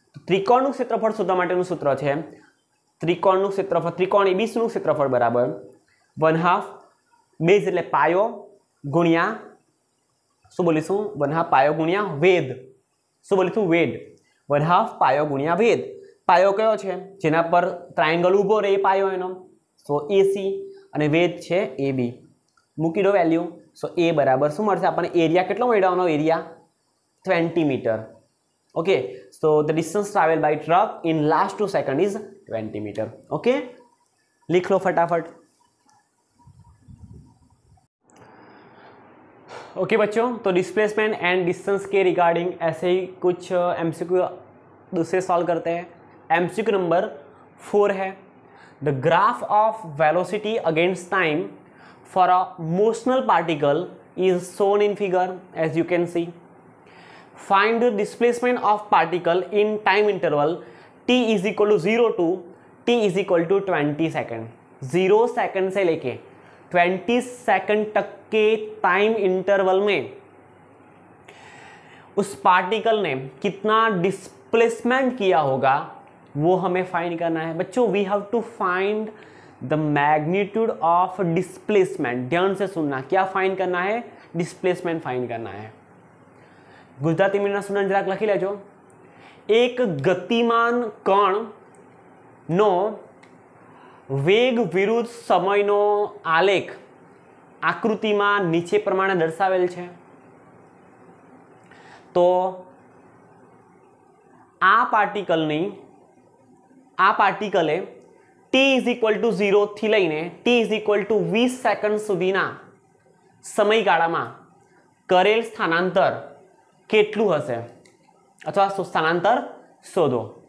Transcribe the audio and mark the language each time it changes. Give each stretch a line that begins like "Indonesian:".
Gujarati: ત્રિકોણનું ક્ષેત્રફળ શોધવા માટેનું સૂત્ર છે ત્રિકોણનું ક્ષેત્રફળ, ત્રિકોણ એબીસીનું ક્ષેત્રફળ બરાબર 1/2 બેઝ એટલે પાયો ગુણ્યા શું બોલીશું, 1/2 પાયો ગુણ્યા વેધ, શું બોલીશું વેધ, 1/2 પાયો ગુણ્યા વેધ। પાયો કયો છે, જેના પર ટ્રાયંગલ ઊભો રહે એ પાયો એનો, સો એસી, અને વેધ છે એબી, મૂકી દો વેલ્યુ। સો એ બરાબર શું મળશે આપણને, એરિયા કેટલો મેળવવાનો, area 20 metre.
English: Okay, so the distance traveled by truck in last 2 seconds is 20 meter.
Hindi: Okay, लिख लो फटाफट। ओके बच्चों, तो डिस्प्लेसमेंट एंड डिस्टेंस के रिगार्डिंग ऐसे ही कुछ एमसीक्यू दूसरे सॉल्व करते हैं।
English: MCQ number 4 है, the graph of velocity against time for a motional particle is shown in figure as you can see. Find the displacement of particle in time interval t is equal to 0 to t is equal to 20 second.
Hindi: 0 second से लेके 20 second तक के time interval में उस particle ने कितना displacement किया होगा वो हमें फाइंड करना है।
English: बच्चों we have to find the magnitude of displacement.
Hindi: ध्यान से सुनना, क्या फाइंड करना है, डिस्प्लेसमेंट फाइंड करना है।
Gujarati: गुजराती मीडियमना स्टूडेंट જરાક લખી લેજો। એક ગતિમાન કણનો વેગ વિરુદ્ધ સમયનો આલેખ આકૃતિમાં નીચે પ્રમાણે દર્શાવેલ છે। તો આ પાર્ટિકલે t ઇઝ ઇક્વલ ટુ 0 થી લઈને t is equal to 20 second સુધીના સમયગાળામાં કરેલ સ્થાનાંતર કેટલું હશે અથવા સ્થાનાંતર શોધો।